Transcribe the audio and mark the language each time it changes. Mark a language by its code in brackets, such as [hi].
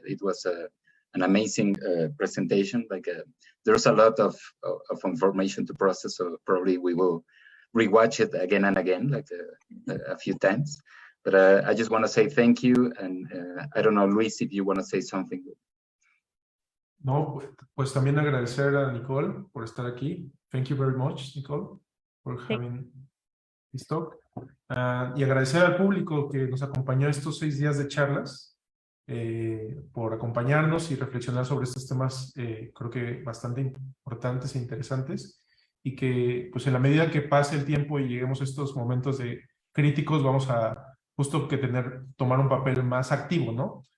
[en] It was an amazing presentation. There's a lot of information to process, so probably we will rewatch it again and again, a few times. But I just want to say thank you, and I don't know, Luis, if you want to say something. [es] No, pues también agradecer a Nicole por estar aquí. [en] Thank you very much, Nicole, for having this talk. [es] Y agradecer al público que nos acompañó estos 6 días de charlas, por acompañarnos y reflexionar sobre estos temas, creo que bastante importantes e interesantes, y que pues en la medida que pase el tiempo y lleguemos a estos momentos de críticos, vamos a justo que tomar un papel más activo, ¿no?